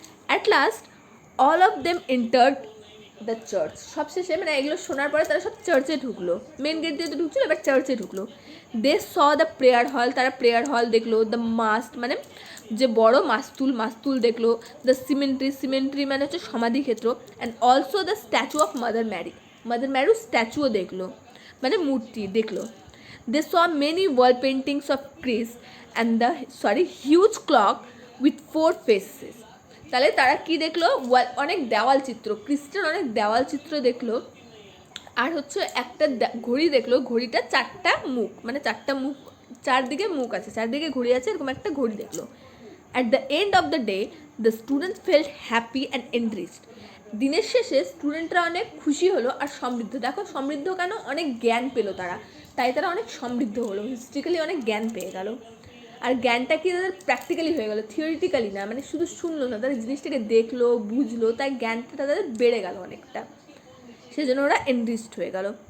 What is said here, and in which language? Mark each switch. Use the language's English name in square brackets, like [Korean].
[English] at last all of them entered the church, [Bangla] সবশেষে মানে এগুলো শোনার পরে তারা সব চার্চে ঢুকলো, মেন গেট দিয়ে তো ঢুকছিল, এবার চার্চে ঢুকলো। [English] they saw the prayer hall, [Bangla] তারা প্রেয়ার হল দেখলো। দ্য মাস্ট মানে যে বড় মাস্তুল দেখলো। [English] the cemetery [Bangla] মানে হচ্ছে সমাধিক্ষেত্র। [English] and also the statue of Mother Mary [Bangla] স্ট্যাচুও দেখলো, মানে মূর্তি দেখলো। [English] They saw many wall paintings of Christ and the huge clock with 4 faces. [Bangla] তাহলে তারা কি দেখলো? অনেক দেওয়াল চিত্র, খ্রিস্টের অনেক দেওয়াল চিত্র দেখলো। আর হচ্ছে একটা ঘড়ি দেখলো, ঘড়িটা 4টা মুখ, মানে 4টা মুখ, চারদিকে মুখ আছে, চারদিকে ঘড়ি আছে, এরকম একটা ঘড়ি দেখলো। [English] At the end of the day, the students felt happy and enriched. [Bangla] দিনের শেষে স্টুডেন্টরা অনেক খুশি হলো আর সমৃদ্ধ। দেখো সমৃদ্ধ কেন? অনেক জ্ঞান পেলো তারা, তাই তারা অনেক সমৃদ্ধ হলো, হিস্ট্রিক্যালি অনেক জ্ঞান পেয়ে গেল। আর জ্ঞানটা কি তাদের প্র্যাকটিক্যালি হয়ে গেলো, থিওরিটিক্যালি না, মানে শুধু শুনলো না, তাদের জিনিসটাকে দেখলো, বুঝলো, তাই জ্ঞানটা তাদের বেড়ে গেল অনেকটা, সেজন্য ওরা এনরিচড হয়ে গেল।